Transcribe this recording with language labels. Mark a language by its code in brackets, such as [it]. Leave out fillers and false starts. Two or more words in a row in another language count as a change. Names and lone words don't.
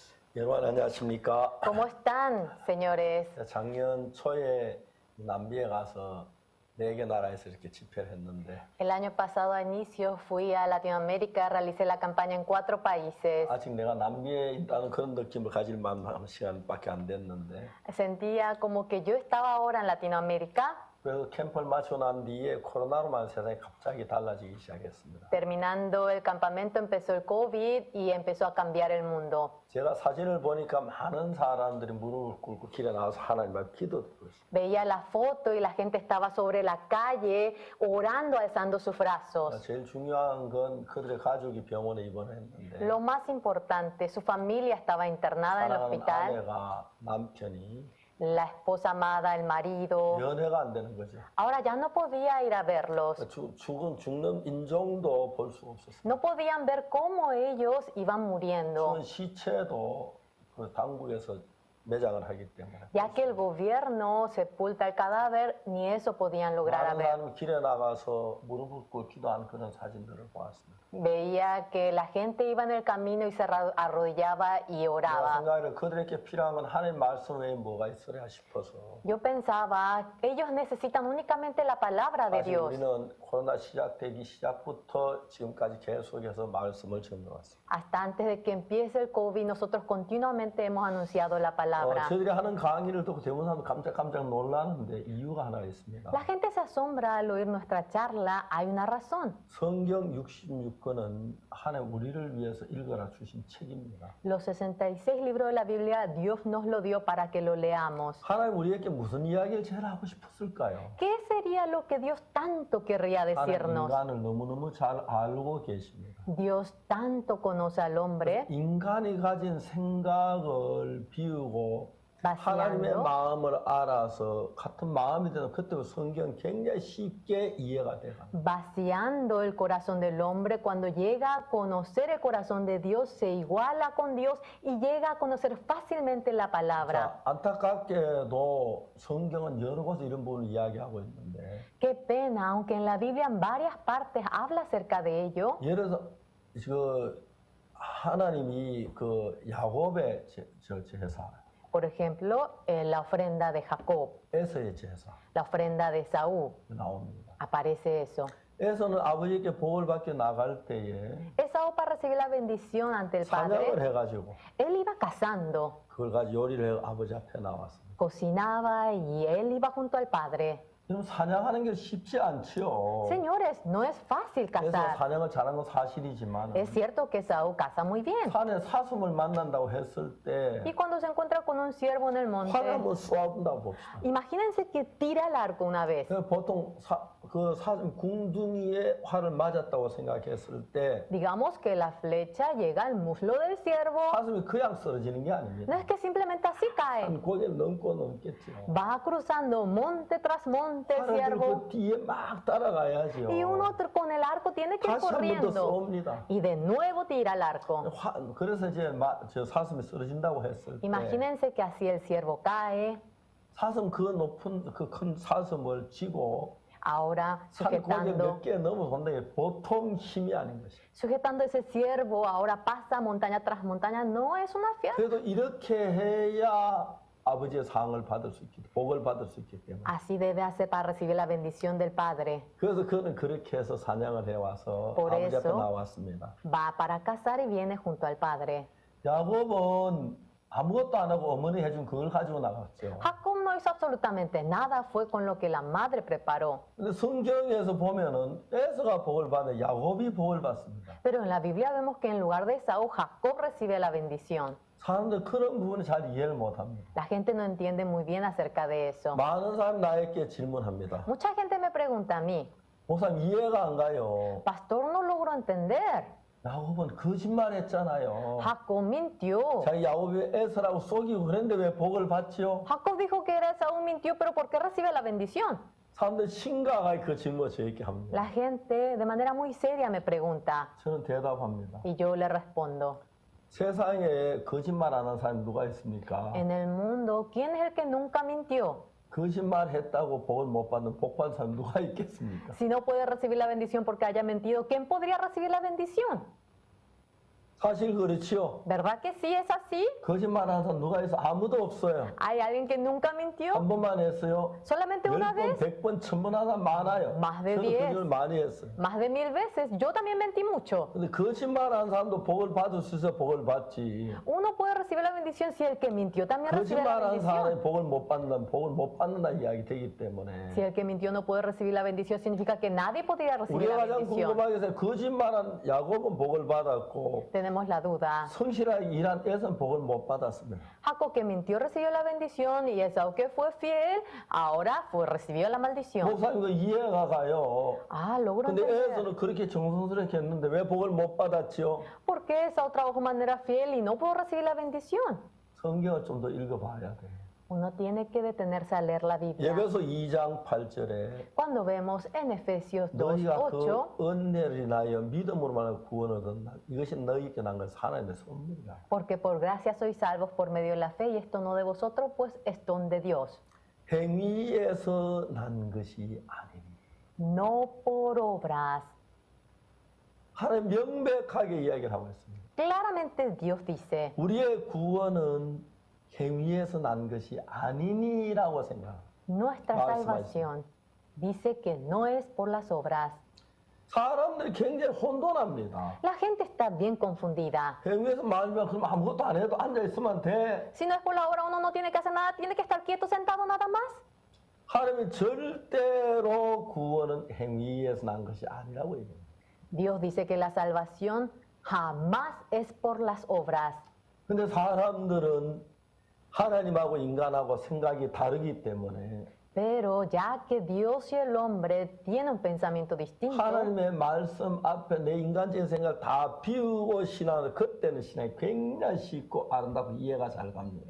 [ko] 여러분 안녕하십니까? [es] ¿Cómo están, señores? [ko] 작년 초에 남비에 가서 4개 나라에서 이렇게 집회를 했는데 [es] El año pasado a inicio fui a Latinoamérica, realicé la campaña en 4 países. [ko] 아직 내가 남비에 있다는 그런 느낌을 가질 만한 시간밖에 안 됐는데 [es] Sentía como que yo estaba ahora en Latinoamérica. [ko] 그래서 캠프를 마치고 난 뒤에 코로나로만 세상이 갑자기 달라지기 시작했습니다. [es] Terminando el campamento empezó el COVID y empezó a cambiar el mundo. [ko] 제가 사진을 보니까 많은 사람들이 무릎을 꿇고 길에 나와서 하나님 앞에 기도드리고 있습니다. [es] Veía la foto y la gente estaba sobre la calle orando, alzando sus brazos. [ko] 제일 중요한 건 그들의 가족이 병원에 입원했는데 [es] Lo más importante, su familia estaba internada en el [ko] 사랑하는 [es] hospital. [ko] 아내가 남편이 [es] La esposa amada, el marido. [ko] 연애가 안 되는 거죠. [es] Ahora ya no podía ir a verlos. [ko] 죽는 인종도 볼 수가 없었어요. [es] No podían ver cómo ellos iban muriendo, [ko] 죽은 시체도 그 당국에서 매장을 하기 때문에. [es] ya que el gobierno sepulta el cadáver, ni eso podían lograr a [ko] 많은 [es] ver. [ko] 사람이 길에 나가서 무릎을 꿇고 기도하는 그런 사진들을 보았습니다. [es] Veía que la gente iba en el camino y se arrodillaba y [ko] 제가 [es] oraba. [ko] 생각에 그들에게 필요한 건 하나님 말씀 외에 뭐가 있으랴 싶어서 [es] Yo pensaba, ellos necesitan únicamente la palabra de [ko] 사실 [es] Dios. [ko] 우리는 코로나 시작되기 시작부터 지금까지 계속해서 말씀을 전해왔습니다. [es] Hasta antes de que empiece el COVID, nosotros continuamente hemos anunciado la palabra. [ko] 저희들이 하는 강의를 듣고 대부분 사람들 깜짝 놀라는데 이유가 하나 있습니다. [es] La gente se asombra al oír nuestra charla, hay una razón. [ko] 성경 66권은 하나님 우리를 위해서 읽어라 주신 책입니다. [es] Los 66 libros de la Biblia, Dios nos lo dio para que lo leamos. [ko] 하나님 우리에게 무슨 이야기를 제일 하고 싶었을까요? [es] ¿Qué sería lo que Dios tanto querría [ko] 하나님 [es] decirnos? [ko] 인간을 너무너무 잘 알고 계십니다. [es] Dios tanto conoce al hombre, [ko] 인간이 가진 생각을 비우고 하나님의 [es] vaciando, [ko] 마음을 알아서 같은 마음이 되는 그때 성경 굉장히 쉽게 이해가 돼요. [es] vaciando el corazón del hombre. Cuando llega a conocer el corazón de Dios, se iguala con Dios y llega a conocer fácilmente la palabra. [ko] 자, 안타깝게도 성경은 여러 곳에 이런 부분을 이야기하고 있는데 [es] Qué pena, aunque en la Biblia en varias partes habla acerca de ello. [ko] 예를 들어서 그 하나님이 그 야곱의 제사 [es] Por ejemplo, la ofrenda de Jacob, [ko] 에서의 제사 [es] la ofrenda de Saúl, [ko] 나옵니다. [es] aparece eso. [ko] 에서는 아버지께 복을 받겨 나갈 때에 [es] Esaú, para recibir la bendición ante el [ko] 사냥을 [es] padre, [ko] 해가지고 [es] él iba cazando, [ko] 그걸 가지고 요리를 해 아버지 앞에 나왔습니다. [es] cocinaba y él iba junto al padre. [ko] 그럼 사냥하는 게 쉽지 않지요. [es] Señores, no es fácil [ko] 그래서 [es] cazar. [ko] 사냥을 잘하는 건 사실이지만 [es] Es cierto que Esaú caza muy bien. [ko] 산에 사슴을 만난다고 했을 때 [es] Y cuando se encuentra con un ciervo en el [ko] 활을 [es] monte, [ko] 한번 쏘아본다고 봅시다. [es] imagínense que tira el arco una vez. [ko] 보통 그 사슴 궁둥이에 활을 맞았다고 생각했을 때 [es] Digamos que la flecha llega al muslo del ciervo. [ko] 사슴이 그냥 쓰러지는 게 [es] No [ko] 아닙니다. [es] es que simplemente así cae. [ko] 한 고개를 넘겠죠. [es] Va cruzando monte tras monte el [ko] 활을 [es] ciervo. [ko] 들고 뒤에 막 따라가야죠. [es] Y uno con el arco tiene que ir [ko] 다시 한 번 더 [es] corriendo. [ko] 쏩니다. [es] Y de nuevo tira el arco. [ko] 그래서 이제 저 사슴이 쓰러진다고 했을 때 [es] Imagínense que así el ciervo cae. [ko] 사슴 그 높은 그 큰 사슴을 쥐고 [es] Ahora [ko] 산 고개 [es] sujetando, [ko] 몇 개 넘어선다 게 보통 힘이 아닌 것이. [es] sujetando ese ciervo, ahora pasa montaña tras montaña. No es una fiesta. [ko] 그래도 이렇게 해야 아버지의 상을 받을 수 있기, 복을 받을 수 있기 때문에. [es] Así debe hacer para recibir la bendición del Padre. [ko] 그래서 그는 그렇게 해서 사냥을 해와서 [es] Por [ko] 아버지 앞에 [es] eso- [ko] 나왔습니다. [es] Va para cazar y viene junto al Padre. [ko] 야곱은 아무것도 안 하고 어머니 해준 그걸 가지고 나갔죠. [es] Jacob no hizo absolutamente nada, fue con lo que la madre preparó. [ko] 근데 성경에서 보면은 에서가 복을 받는 야곱이 복을 받습니다. [es] Pero en la Biblia vemos que en lugar de Esaú, Jacob recibe la bendición. [ko] 사람들 그런 부분을 잘 이해를 못합니다. [es] La gente no entiende muy bien acerca de eso. [ko] 많은 사람이 나에게 질문합니다. [es] Mucha gente me pregunta a mí, [ko] 목사님 이해가 안 가요. [es] pastor, no logro entender. [ko] 야곱은 거짓말했잖아요. [es] Jacob mintió. [ko] 자기 야곱이 에서라고 속이고 그랬는데 왜 복을 받지요? [es] Jacob dijo que era Esaú, mintió, pero ¿por qué recibe la bendición? [ko] 사람들 심각하게 그 질문을 저에게 [es] La [ko] 합니다. [es] gente de manera muy seria me pregunta [ko] 저는 대답합니다. [es] y yo le respondo. [ko] 세상에 거짓말 안 하는 사람이 누가 있습니까? [es] En el mundo, ¿quién es el que nunca mintió? [ko] 거짓말했다고 복을 못 받는 복 받는 사람 누가 있겠습니까? [es] Si no puede recibir la bendición porque haya mentido, ¿quién podría recibir la bendición? [ko] 사실 그렇지요. [es] ¿Verdad que sí es así? [ko] 거짓말하는 사람 누가 있어? 아무도 없어요. [es] ¿Hay alguien que nunca mintió? [ko] 한 번만 했어요. [es] Solamente una [ko] 10번, [es] vez, [ko] 100번, 1000번 하는 사람 많아요. [es] Más de [ko] 저도 [es] 10. [ko] 거짓말 많이 했어요. [es] más de 1000 veces. Yo también mentí mucho. [ko] 근데 거짓말하는 사람도 복을 받을 수 있어 복을 받지. [es] Uno puede recibir la bendición si el que mintió también recibe la [ko] 거짓말하는 [es] bendición. [ko] 사람이 복을 못 받는다 이야기 되기 때문에 [es] Si el que mintió no puede recibir la bendición, significa que nadie podría recibir [ko] 우리가 [es] la [ko] 가장 [es] bendición. [ko] 궁금하게 해서 거짓말한 야곱은 복을 받았고 [es] Tenemos la duda. [ko] 성실하게 일한 에서는 복을 못 받았습니다. [es] Jacob que mintió recibió la bendición y Esaú que fue fiel, ahora recibió la maldición. [ko] 목사님 그 이해가 가요. [es] Ah, logro [ko] 근데 [es] entender. [ko] 에서는 그렇게 정성스럽게 했는데 왜 복을 못 받았지요? [es] ¿Por qué Esaú trabajó de manera fiel y no pudo recibir la bendición? [ko] 성경을 좀 더 읽어봐야 돼. [es] Uno tiene que detenerse a leer la Biblia. [ko] 예배소 2장 8절에 [es] Cuando vemos en Efesios [ko] 너희가 [es] 2:8, [ko] 그 은혜를 인하여 믿음으로만 구원을 얻었나 이것이 너희에게 난 것은 하나님의 선물이라. [es] porque por gracia sois salvos por medio de la fe y esto no de vosotros, pues es don de Dios, [ko] 행위에서 난 것이 아니니. [es] no por obras. [ko] 하나님 명백하게 이야기를 하고 있습니다. [es] Claramente Dios dice, [ko] 우리의 구원은 행위에서 난 것이 아니니라고 생각합니다. [es] nuestra [ko] 말씀하시죠. [es] salvación dice que no es por las obras. [ko] 사람들이 굉장히 혼돈합니다. [es] La gente está bien confundida. [ko] 행위에서 말면 그럼 아무것도 안 해도 앉아 있으면 돼. [es] Si no es por la obra, uno no tiene que hacer nada, tiene que estar quieto, sentado nada más. [ko] 하나님이 절대로 구원은 행위에서 난 것이 아니라고 얘기합니다. [es] Dios dice que la salvación jamás es por las obras. [ko] 근데 사람들은 하나님하고 인간하고 생각이 다르기 때문에 [es] Pero ya que Dios y el hombre tienen un pensamiento distinto, [ko] 하나님의 말씀 앞에 내 인간적인 생각 다 비우고 신앙을 그때는 신앙이 굉장히 쉽고 아름답고 이해가 잘 갑니다.